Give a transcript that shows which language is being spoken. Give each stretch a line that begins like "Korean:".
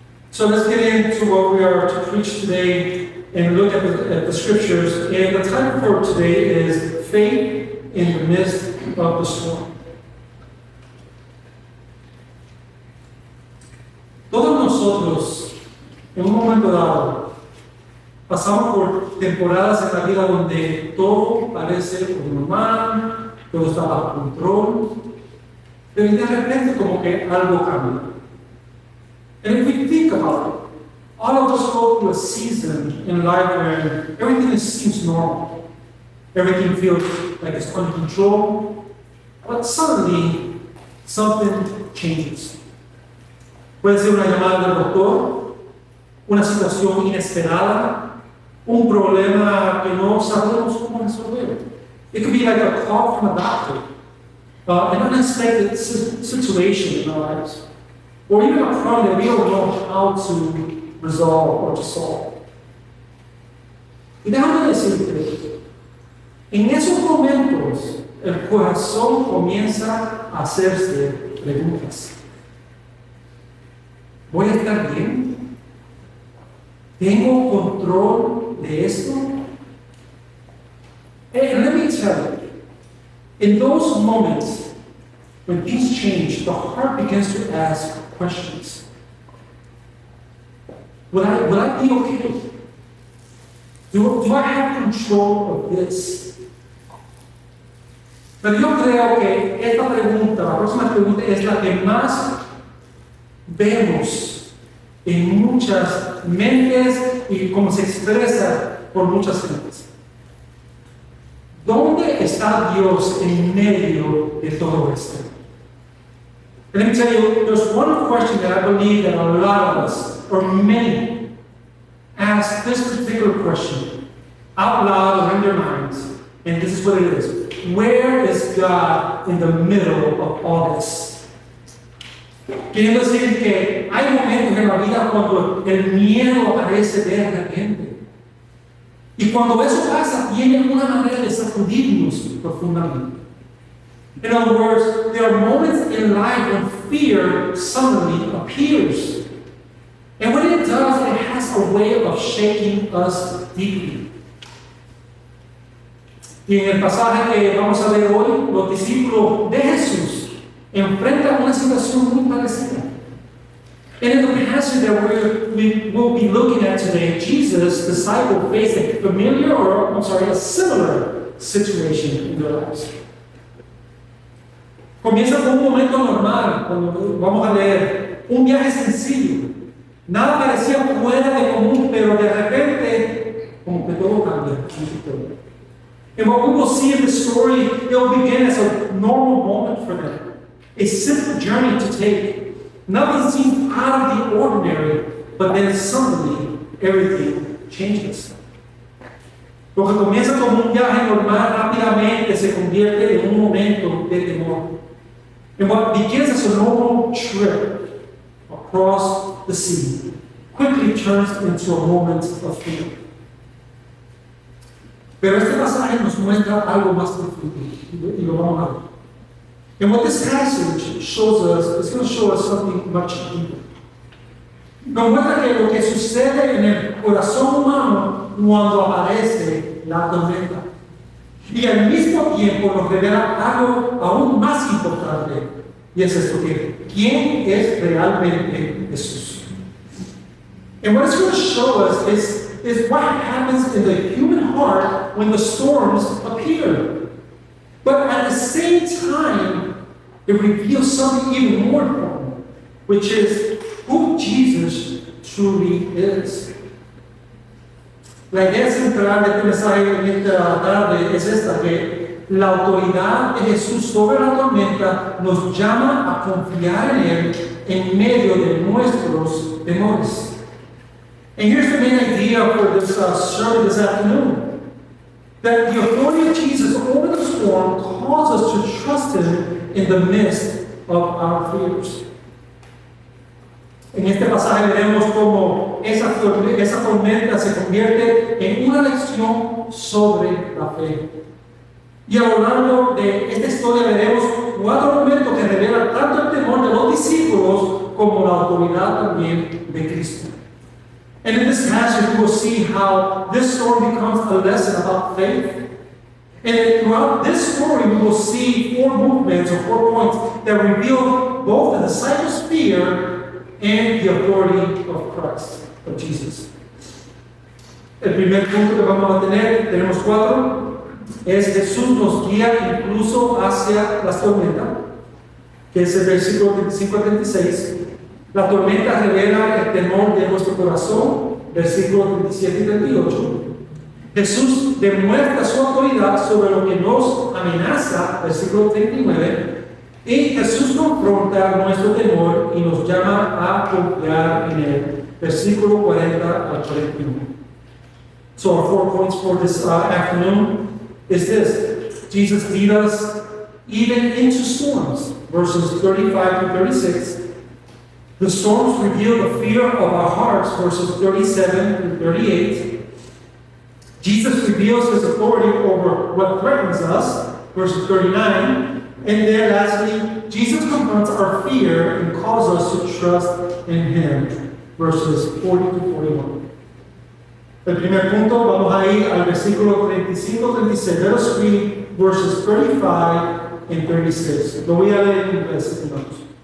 English: So let's get into what we are to preach today and look at the scriptures. And the title for today is "Faith in the Midst of the Storm."
Spanish: Todos nosotros, en un momento dado, pasamos por temporadas en la vida donde todo parece normal, todo está bajo control, pero de repente como que algo cambia.
English: And if we think about it, all of us go through a season in life where everything seems normal. Everything feels like it's under control, but suddenly something changes.
Spanish: Puede ser una llamada del doctor, una situación inesperada, un problema que no sabemos cómo resolver.
English: It could be like a call from a doctor, an unexpected situation in our lives, or even a problem that we don't know how to resolve or to solve.
Spanish: Y déjame decirte, en esos momentos el corazón comienza a hacerse preguntas. ¿Voy a estar bien? ¿Tengo control de esto?
English: And let me tell you, in those moments when things change, the heart begins to ask questions. Will I be okay? Do I have control of this?
Spanish: Pero yo creo que esta pregunta, la próxima pregunta, es la que más vemos en muchas mentes y como se expresa por muchas gentes. ¿Dónde está Dios en medio de todo esto?
English: And let me tell you, there's one question that I believe that a lot of us, or many, ask this particular question out loud or in their minds, and this is what it is. Where is God in the middle of all this?
Spanish: Quiero decir que hay momentos en la vida cuando el miedo aparece de repente. Y cuando eso pasa, tiene una manera de sacudirnos profundamente.
English: In other words, there are moments in life when fear suddenly appears. And when it does, it has a way of shaking us deeply.
Spanish: Y en el pasaje que vamos a ver hoy, los discípulos de Jesús enfrenta una situación muy parecida.
English: And in the passage that we will be looking at today, Jesus' disciples faced a a similar situation in their lives.
Spanish: Comienza con un momento normal, cuando vamos a leer, un viaje sencillo. Nada parecía fuera de común, pero de repente, como que todo cambia.
English: And what we will see in the story, it will begin as a normal moment for them. A simple journey to take. Nothing seems out of the ordinary, but then suddenly everything changes.
Spanish: Lo que comienza como un viaje normal rápidamente se convierte en un momento de temor.
English: And what begins as a normal trip across the sea quickly turns into a moment of fear.
Spanish: Pero este pasaje nos muestra algo más profundo y lo vamos a ver.
English: And what this passage shows us, it's going to show us something much deeper.
Spanish: Nos muestra que lo que sucede en el corazón humano cuando aparece la tormenta. Y al mismo tiempo nos revela algo aún más importante. Y es esto que, ¿quién es realmente Jesús?
English: And what it's going to show us is what happens in the human heart when the storms appear. But at the same time, it reveals something even more important, which is who Jesus truly is.
Spanish: La idea central de este mensaje en esta tarde es esta, que la autoridad de Jesús sobre la tormenta nos llama a confiar en Él en medio de nuestros temores.
English: And here's the main idea for this sermon this afternoon. That the authority of Jesus over the storm calls us to trust Him in the midst of our fears.
Spanish: En este pasaje veremos cómo esa tormenta se convierte en una lección sobre la fe. Y a lo largo de esta historia veremos 4 momentos que revelan tanto el temor de los discípulos como la autoridad también de Cristo.
English: And in this passage, we will see how this story becomes a lesson about faith. And throughout this story, we will see 4 movements or 4 points that reveal both the disciples' fear and the authority of Christ, of Jesus.
Spanish: El primer punto que vamos a tener, tenemos 4, es Jesús nos guía incluso hacia las tormentas, que es el versículo 25 a 36. La tormenta revela el temor de nuestro corazón, versículos 37 y 38. Jesús demuestra su autoridad sobre lo que nos amenaza, versículo 39. Y Jesús confronta nuestro temor y nos llama a confiar en Él, versículo 40 al 41.
English: So our 4 points for this afternoon is this. Jesus leads us even into storms, verses 35 to 36. The storms reveal the fear of our hearts, verses 37 to 38. Jesus reveals His authority over what threatens us, verses 39. And then lastly, Jesus confronts our fear and calls us to trust in Him, verses 40 to 41.
Spanish: El primer punto, vamos a ir al versículo 35-36.
English: Let us read verses 35 and 36.
Spanish: Lo voy a leer en inglés, hermanos.